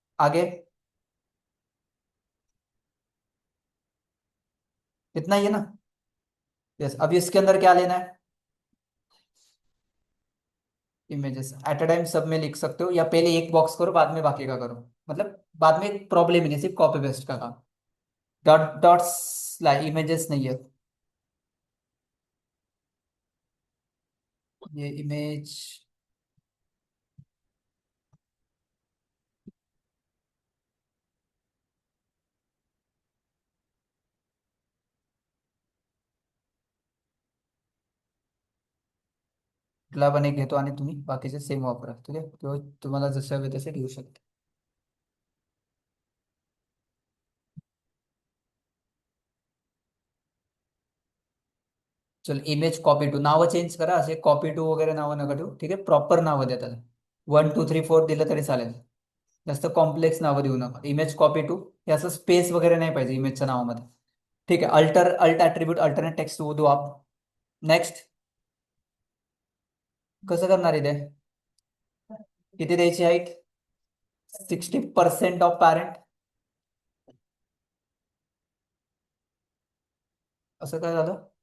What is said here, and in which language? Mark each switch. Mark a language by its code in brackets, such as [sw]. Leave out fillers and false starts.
[hi] आगे इतना ही है ना, यस। अभी इसके अंदर क्या लेना है, इमेजेस एट अ टाइम सब में लिख सकते हो, या पहले एक बॉक्स करो बाद में बाकी का करो, मतलब बाद में प्रॉब्लम ही नहीं, सिर्फ कॉपी पेस्ट का काम। डॉट डॉट्स इमेजेस नहीं है, ये इमेज, [mr] कुठला पण एक घेतो आणि तुम्ही बाकीचे सेम वापरा, ठीक आहे, किंवा तुम्हाला जसे हवे तसे घेऊ शकता. चल इमेज कॉपी टू, नावं चेंज करा, असे कॉपी टू वगैरे नावं नका ठेवू, ठीक आहे, प्रॉपर नावं द्या त्याला. 1 2 3 4 दिलं तरी चालेल, जास्त कॉम्प्लेक्स नावं देऊ नका. इमेज कॉपी टू, हे असं स्पेस वगैरे नाही पाहिजे इमेजच्या नावामध्ये, ठीक आहे. [hi] अल्ट ॲट्रिब्यूट अल्टरनेट टेक्स्ट वो दो आप. [mr] नेक्स्ट, कसं करणार इथे, किती द्यायची हाईट, 60% ऑफ पॅरेंट, असं काय झालं,